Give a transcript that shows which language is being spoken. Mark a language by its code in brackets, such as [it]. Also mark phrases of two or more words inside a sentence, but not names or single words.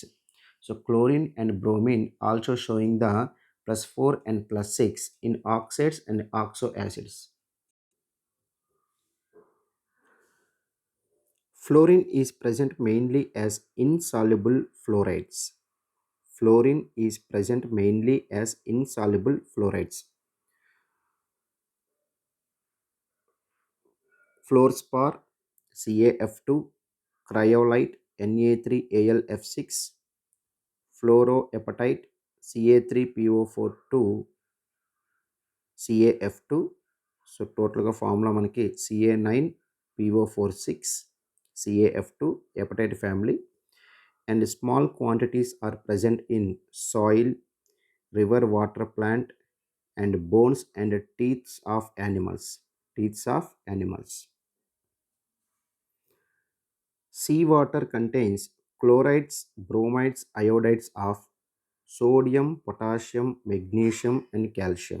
[en] So chlorine and bromine also showing the plus 4 and plus 6 in oxides and oxo acids. Fluorine is present mainly as insoluble fluorides. Fluorine is present mainly as insoluble fluorides. Fluorspar, CaF2, cryolite, Na3Alf6, fluoroapatite, Ca3PO42, CaF2. So totalga formula [te] మనకి Ca9PO46, CaF2, [en] apatite family. And small quantities are present in soil, river water plant, and bones and teeth of animals. Teeth of animals. Seawater contains chlorides, bromides, iodides of sodium, potassium, magnesium, and calcium.